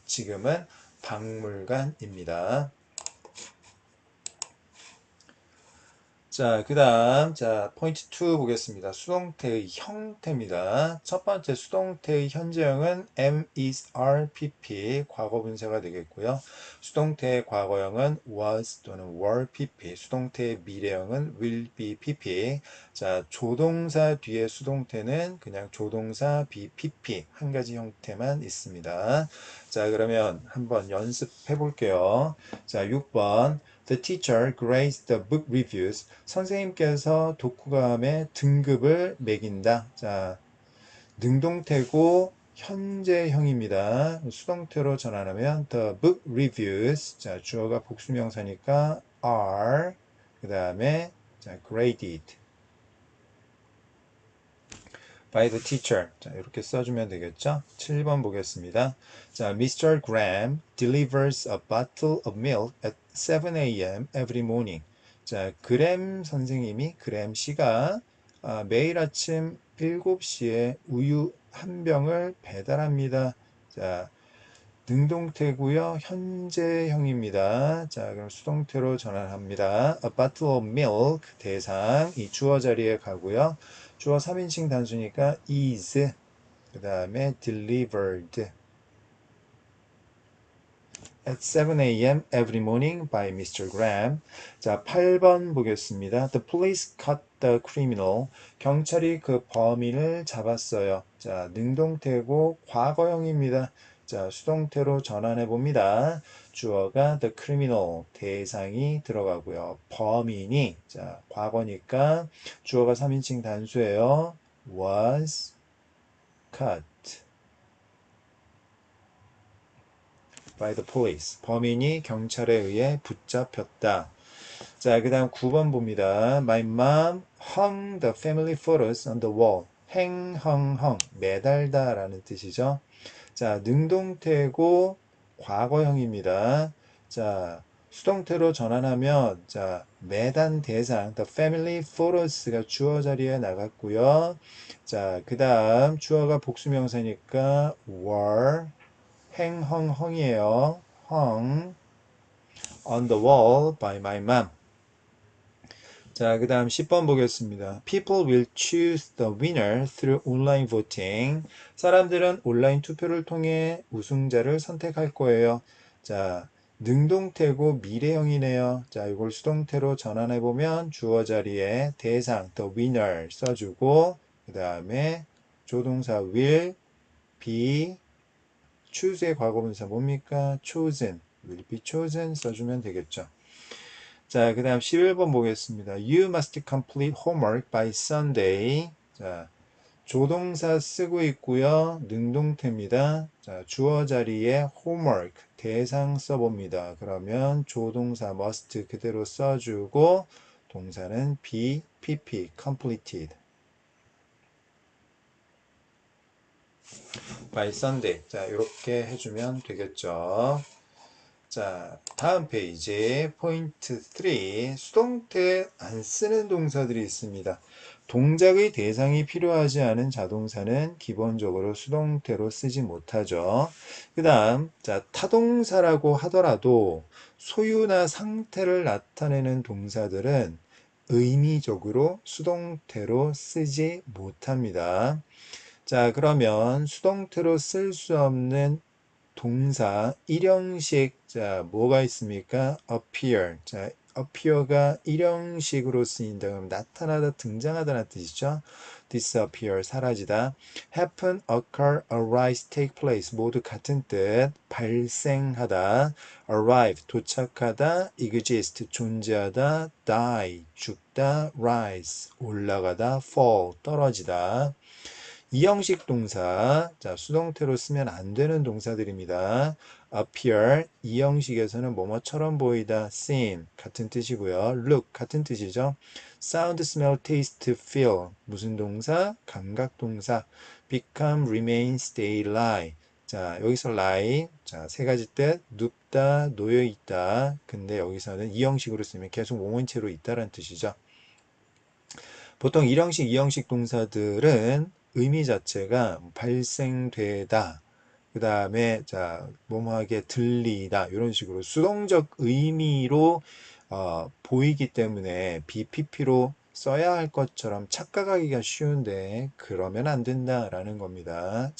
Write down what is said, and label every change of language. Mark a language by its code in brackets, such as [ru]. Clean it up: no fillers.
[ko] 지금은 박물관입니다. 자, 그 다음, 자, 포인트 2 보겠습니다. 수동태의 형태입니다. 첫 번째 수동태의 현재형은 am, is, are, pp, 과거 분사가 되겠고요. 수동태의 과거형은 was 또는 were, pp, 수동태의 미래형은 will be, pp. 자, 조동사 뒤에 수동태는 그냥 조동사 be, pp, 한 가지 형태만 있습니다. 자, 그러면 한번 연습해 볼게요. 자, 6번. [en] The teacher grades the book reviews. [ko] 선생님께서 독후감의 등급을 매긴다. 자, 능동태고 현재형입니다. 수동태로 전환하면 [en] the book reviews. [ko] 자, 주어가 복수명사니까 are. 그 다음에 [en] graded by the teacher. [ko] 자, 이렇게 써주면 되겠죠? 7번 보겠습니다. 자, Mr. [en] Graham delivers a bottle of milk at 7 a.m. every morning. [ko] 자, 그램 씨가 매일 아침 7시에 우유 한 병을 배달합니다. 자, 능동태고요. 현재형입니다. 자, 그럼 수동태로 전환합니다. [en] A bottle of milk [ko] 대상 이 주어 자리에 가고요. 주어 3인칭 단수니까 is 그 다음에 [en] delivered at 7 a.m. every morning by Mr. Graham. [ko] 자, 8번 보겠습니다. [en] The police caught the criminal. [ko] 경찰이 그 범인을 잡았어요. 자, 능동태고 과거형입니다. 자, 수동태로 전환해 봅니다. 주어가 [en] the criminal [ko] 대상이 들어가고요. 범인이 자, 과거니까 주어가 3인칭 단수예요. [en] was caught by the police. [ko] 범인이 경찰에 의해 붙잡혔다. 자, 그 다음 9번 봅니다. [en] My mom hung the family photos on the wall. [ko] hung, 매달다 라는 뜻이죠. 자, 능동태고 과거형입니다. 자, 수동태로 전환하면 자, 매단 대상 [en] the family photos [ko] 가 주어 자리에 나갔고요. 자, 그 다음 주어가 복수명사니까 [en] were hung [ko] 이에요. [en] hung on the wall by my mom. [ko] 자, 그 다음 10번 보겠습니다. [en] People will choose the winner through online voting. [ko] 사람들은 온라인 투표를 통해 우승자를 선택할 거예요. 자, 능동태고 미래형이네요. 자, 이걸 수동태로 전환해보면 주어 자리에 대상, the winner 써주고, 그 다음에 조동사 will be, choose의 과거분사 뭡니까? [en] chosen, will be chosen [ko] 써주면 되겠죠. 자, 그 다음 11번 보겠습니다. [en] You must complete homework by Sunday. [ko] 자, 조동사 쓰고 있고요. 능동태입니다. 자, 주어 자리에 homework, 대상 써봅니다. 그러면 조동사 must 그대로 써주고 동사는 be, pp, [en] completed by Sunday. [ko] 자, 이렇게 해주면 되겠죠. 자, 다음 페이지 포인트 3 수동태 안 쓰는 동사들이 있습니다. 동작의 대상이 필요하지 않은 자동사는 기본적으로 수동태로 쓰지 못하죠. 그 다음 자, 타동사라고 하더라도 소유나 상태를 나타내는 동사들은 의미적으로 수동태로 쓰지 못합니다. 자, 그러면 수동태로 쓸 수 없는 동사 일형식 자 뭐가 있습니까? appear appear가 일형식으로 쓰인다 그럼 나타나다 등장하다는 뜻이죠. disappear, 사라지다. [en] happen, occur, arise, take place 모두 같은 뜻. [ko] 발생하다. arrive, 도착하다. exist, 존재하다. die, 죽다. rise, 올라가다. fall, 떨어지다. 이 형식 동사, 자, 수동태로 쓰면 안 되는 동사들입니다. appear, 이 형식에서는 뭐뭐처럼 보이다, seem, 같은 뜻이고요. look, 같은 뜻이죠. [en] sound, smell, taste, feel, [ko] 무슨 동사? 감각 동사. [en] become, remain, stay, lie. [ko] 자, 여기서 lie, 자, 세 가지 뜻, 눕다, 놓여있다. 근데 여기서는 이 형식으로 쓰면 계속 목원체로 있다라는 뜻이죠. 보통 1형식, 2형식 동사들은 의미 자체가 발생되다, 그 다음에 자 뭐뭐하게 들리다 이런 식으로 수동적 의미로 보이기 때문에 BPP로 써야 할 것처럼 착각하기가 쉬운데 그러면 안 된다라는 겁니다.